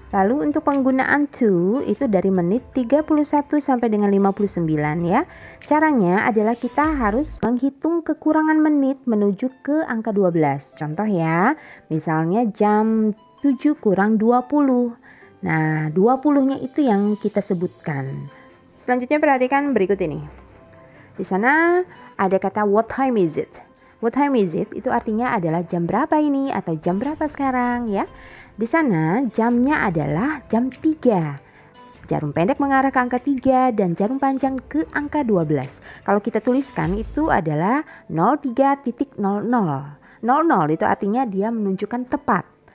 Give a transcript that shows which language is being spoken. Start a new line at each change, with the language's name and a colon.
Indonesian: Lalu untuk penggunaan to itu dari menit 31 sampai dengan 59 ya. Caranya adalah kita harus menghitung kekurangan menit menuju ke angka 12. Contoh ya, misalnya jam 7 kurang 20. Nah, 20-nya itu yang kita sebutkan. Selanjutnya perhatikan berikut ini. Di sana ada kata
English: what time is it? What time is it?
Indonesian: Itu artinya adalah jam berapa ini atau jam berapa sekarang ya. Di sana jamnya adalah jam 3. Jarum pendek mengarah ke angka 3 dan jarum panjang ke angka 12. Kalau kita tuliskan itu adalah 03.00. 00 itu artinya dia menunjukkan tepat.